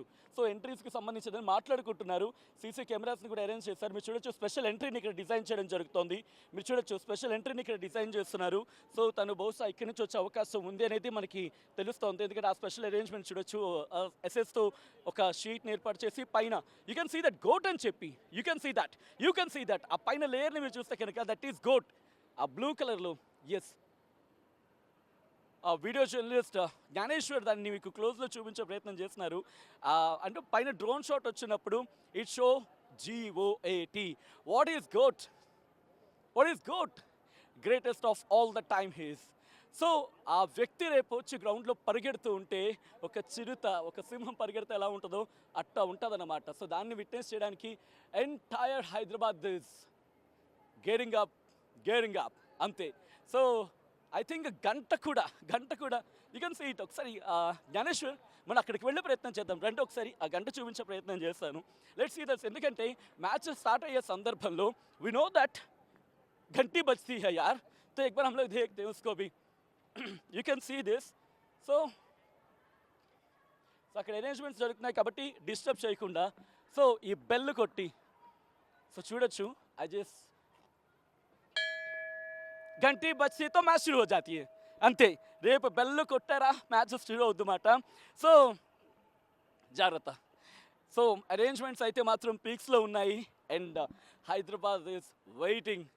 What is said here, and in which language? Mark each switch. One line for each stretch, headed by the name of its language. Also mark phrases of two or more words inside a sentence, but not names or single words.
Telugu: సో ఎంట్రీస్కి సంబంధించిందని మాట్లాడుకుంటున్నారు. సీసీ కెమెరాస్ని కూడా అరేంజ్ చేశారు. మీరు చూడొచ్చు స్పెషల్ ఎంట్రీని ఇక్కడ డిజైన్ చేయడం జరుగుతోంది. మీరు చూడొచ్చు స్పెషల్ ఎంట్రీని ఇక్కడ డిజైన్ చేస్తున్నారు. సో తను బహుశా ఇక్కడి నుంచి వచ్చే అవకాశం ఉంది అనేది మనకి తెలుస్తోంది. ఎందుకంటే ఆ స్పెషల్ అరేంజ్మెంట్ చూడొచ్చు. ఎస్ఎస్తో ఒక షీట్ని ఏర్పాటు చేసి పైన
English: you can see that GOAT
Telugu: అని చెప్పి
English: you can see that
Telugu: ఆ పైన లేయర్ని మీరు చూస్తే కనుక
English: that is GOAT.
Telugu: ఆ బ్లూ కలర్లో ఎస్ వీడియో జర్నలిస్ట్ జ్ఞానేశ్వర్ దాన్ని మీకు క్లోజ్లో చూపించే ప్రయత్నం చేస్తున్నారు. అంటే పైన డ్రోన్ షాట్ వచ్చినప్పుడు
English: it show GOAT. what is GOAT greatest of all the time he's.
Telugu: సో ఆ వ్యక్తి రేపు వచ్చి గ్రౌండ్లో పరిగెడుతూ ఉంటే ఒక చిరుత ఒక సింహం పరిగెడితే ఎలా ఉంటుందో అట్టా ఉంటుందన్నమాట. సో దాన్ని విట్నెస్ చేయడానికి
English: entire Hyderabad is gearing up
Telugu: అంతే.
English: so I think
Telugu: గంట కూడా
English: you can see it.
Telugu: ఒకసారి జ్ఞానేశ్వర్ మనం అక్కడికి వెళ్ళే ప్రయత్నం చేద్దాం. రండి ఒకసారి ఆ గంట చూపించే ప్రయత్నం చేస్తాను.
English: let's see that's.
Telugu: ఎందుకంటే మ్యాచ్ స్టార్ట్ అయ్యే సందర్భంలో
English: we know that
Hindi: घंटी बजती है यार, तो एक बार हम लोग देखते हैं उसको भी.
English: you can see this.
Telugu: సో అక్కడ అరేంజ్మెంట్స్ జరుగుతున్నాయి కాబట్టి డిస్టర్బ్ చేయకుండా సో ఈ బెల్ కొట్టి సో చూడొచ్చు.
English: I just
Hindi: घंटी बजती तो मैच शुरू हो जाती है అంతే.
Telugu: రేపు బెల్ కొట్టారా మ్యాచ్ షురూ అవుద్దన్నమాట. సో జాగ్రత్త. సో అరేంజ్మెంట్స్ అయితే మాత్రం పీక్స్లో ఉన్నాయి
English: and Hyderabad is waiting